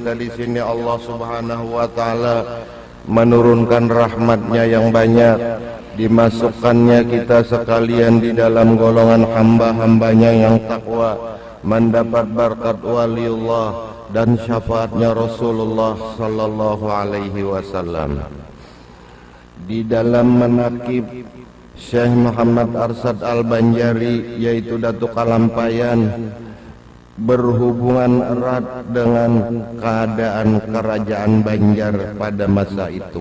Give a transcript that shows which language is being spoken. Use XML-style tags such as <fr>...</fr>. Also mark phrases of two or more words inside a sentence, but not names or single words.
<id>kita di sini Allah</id> <ar>سبحانه وتعالى</ar> <id>menurunkan rahmatnya yang banyak, dimasukkannya kita sekalian di dalam golongan hamba-hambanya yang takwa, mendapat berkat waliullah dan syafaatnya Rasulullah</id> <ar>صلى الله عليه وسلم.</ar> <id>Di dalam manaqib Syekh Muhammad Arsad Al-Banjari, yaitu Datuk Kalampayan, berhubungan erat dengan keadaan kerajaan Banjar pada masa itu.</id>